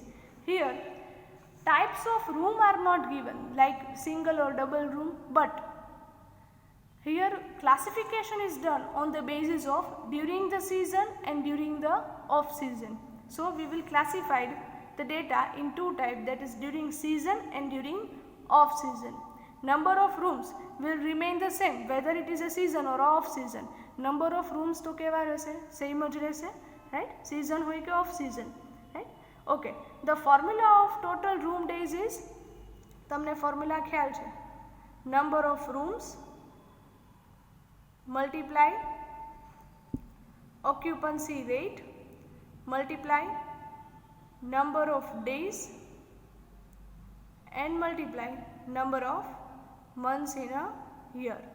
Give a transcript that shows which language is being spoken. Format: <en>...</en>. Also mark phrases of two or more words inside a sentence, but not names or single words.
<en>Here types of room are not given like single or double room, but here classification is done on the basis of during the season and during the off season. So we will classify the data in two types, that is during season and during off season. Number of rooms will remain the same whether it is a season or off season. Number of rooms</en> <gu>तो केवा रहશે, same જ રહેશે, right?</gu> <en>Season</en> <gu>હોય કે</gu> <en>off season, right? Okay. The formula of total room days is,</en> <gu>તમને formula ખ્યાલ છે,</gu> <en>number of rooms multiply occupancy rate multiply number of days and multiply number of months in a year.</en>